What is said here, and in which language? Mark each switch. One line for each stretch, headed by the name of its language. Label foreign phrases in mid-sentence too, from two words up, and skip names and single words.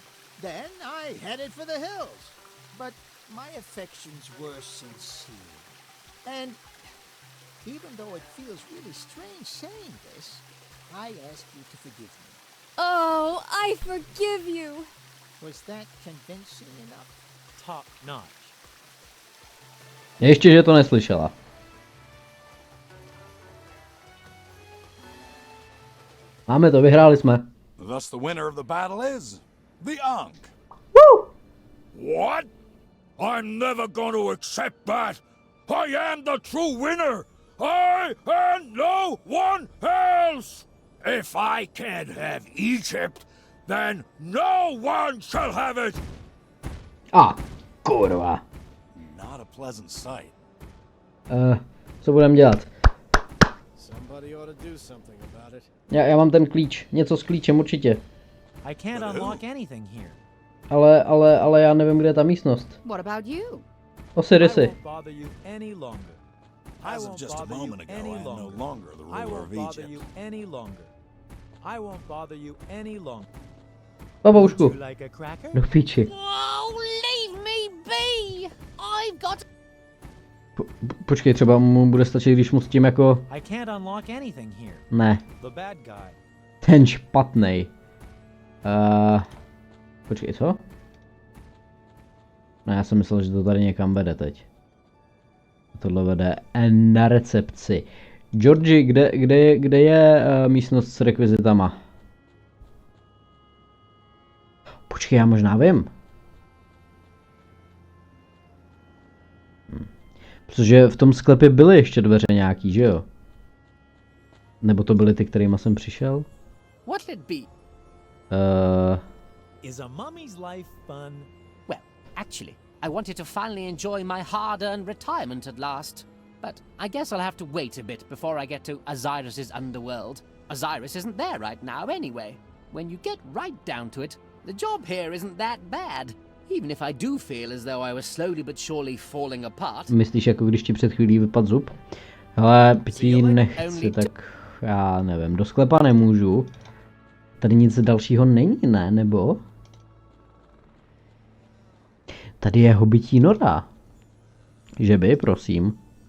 English: Then I headed for the hills. But my affections were sincere. And even though it feels really strange saying this, I ask you to forgive me. Oh, I forgive you. Was that convincing enough? Top notch.
Czech: Ještě, že to neslyšela. Máme to, vyhráli jsme.
English: Thus the winner of the battle is The Ankh. Woo! What? I'm never going to accept that. I am the true winner. I and no one else. If I can't have Egypt, then no one shall have it.
Czech: Kurva.
English: Not a pleasant sight.
Czech: Co budeme dělat?
English: Somebody ought to do something about it.
Czech: Já mám ten klíč. Něco s klíčem určitě.
English: I can't unlock anything here.
Czech: Ale já nevím, kde je ta místnost.
English: What about you? I Osirisy. won't bother you any longer. I As of won't just a bother you moment ago, any I am no longer. longer the I ruler won't of bother Egypt. you any longer. I won't bother you any longer.
Czech: Baboušku.
English: Would you like a cracker?
Czech: Do píči.
English: Oh, leave me be! I've got...
Czech: Počkej, třeba mu bude stačit, když mu s tím jako...
English: I can't unlock anything here.
Czech: Ne.
English: The bad guy.
Czech: Ten špatnej. Počkej, co? No já jsem myslel, že to tady někam vede teď. Tohle vede na recepci. Georgi, kde je místnost s rekvizitama? Počkej, já možná vím. Protože v tom sklepě byly ještě dveře nějaký, že jo? Nebo to byly ty, kterýma jsem přišel?
English: What'll it be? Is a mummy's life fun? Well, actually, I wanted to finally enjoy my hard-earned retirement at last. But I guess I'll have to wait a bit before I get to Osiris's underworld. Osiris isn't there right now anyway. When you get right down to it, the job here isn't that bad. Even if I do feel as though I was slowly but surely falling apart.
Czech: Myslíš, jako když ti před chvílí vypadl zub? Hele, pití nechci, tak já nevím, do sklepa nemůžu. Tady nic dalšího není, ne? Nebo? Tady je hobití nora. Že by, prosím.